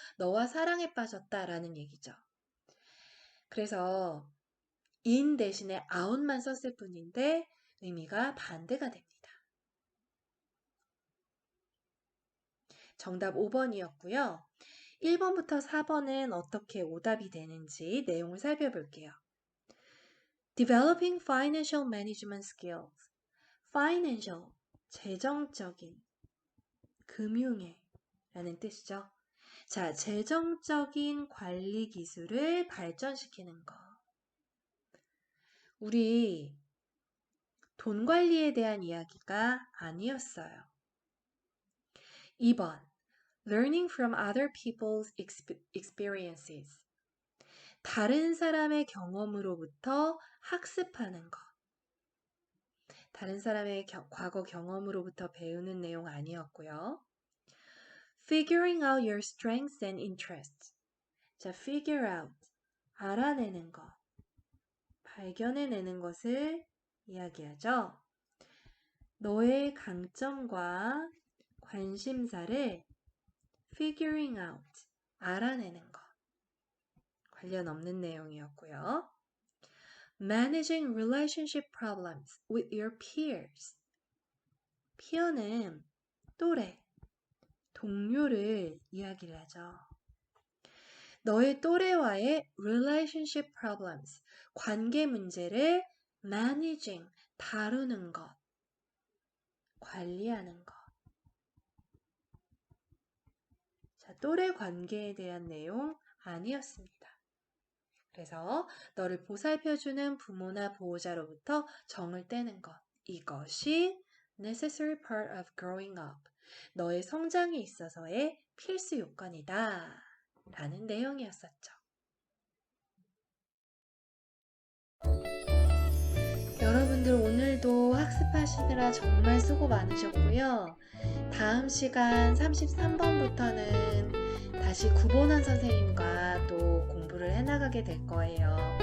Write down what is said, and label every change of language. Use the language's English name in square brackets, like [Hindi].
[Korean] 너와 사랑에 빠졌다라는 얘기죠. 그래서 in 대신에 out만 썼을 뿐인데 의미가 반대가 됩니다. 정답 5번이었고요. 1번부터 4번은 어떻게 오답이 되는지 내용을 살펴볼게요. [English] Developing financial management skills. [Korean] Financial, 재정적인, 금융의 라는 뜻이죠. 자, 재정적인 관리 기술을 발전시키는 것. 우리 돈 관리에 대한 이야기가 아니었어요. [English] 2번, learning from other people's experiences. [Korean] 다른 사람의 경험으로부터 학습하는 것. 다른 사람의 과거 경험으로부터 배우는 내용 아니었고요. [English] Figuring out your strengths and interests. [Korean] 자, figure out, 알아내는 것, 발견해내는 것을 이야기하죠. 너의 강점과 관심사를 [English] figuring out, [Korean] 알아내는 것. 관련 없는 내용이었고요. [English] Managing relationship problems with your peers. [Korean] peer는 또래, 동료를 이야기를 하죠. 너의 또래와의 [English] relationship problems, [Korean] 관계 문제를 [English] managing, [Korean] 다루는 것, 관리하는 것. 자, 또래 관계에 대한 내용 아니었습니다. 그래서 너를 보살펴주는 부모나 보호자로부터 정을 떼는 것. 이것이 [English] necessary part of growing up. [Korean] 너의 성장에 있어서의 필수 요건이다. 라는 내용이었었죠. 여러분들 오늘도 학습하시느라 정말 수고 많으셨고요. 다음 시간 33번부터는 다시 구본환 선생님과 또 공부를 해나가게 될 거예요.